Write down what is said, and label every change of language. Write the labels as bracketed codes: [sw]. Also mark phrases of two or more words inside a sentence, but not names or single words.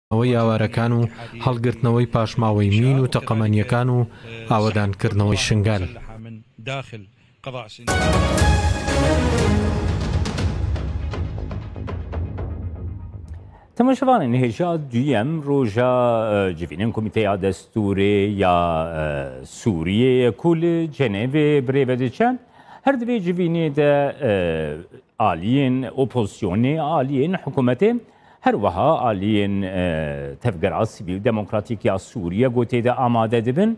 [ckb] ئەوەی یاوارەکان و هەڵگرتنەوەی پاشماوەی مین و تەقەمەنیەکان و ئاوەدانکردنەوەی شنگال. [ku] تەماشەوانان هێژا دوویەم ڕۆژە جڤینên Komîteya Destûrê ya Sûriyeyê ku li Cenevê birêve diçen her divê civînê de aliyên opozisyonê aliyên hikûmetê her wiha aliyên tevgera sivîl demokratîk ya Sûriye gotê de amade dibin.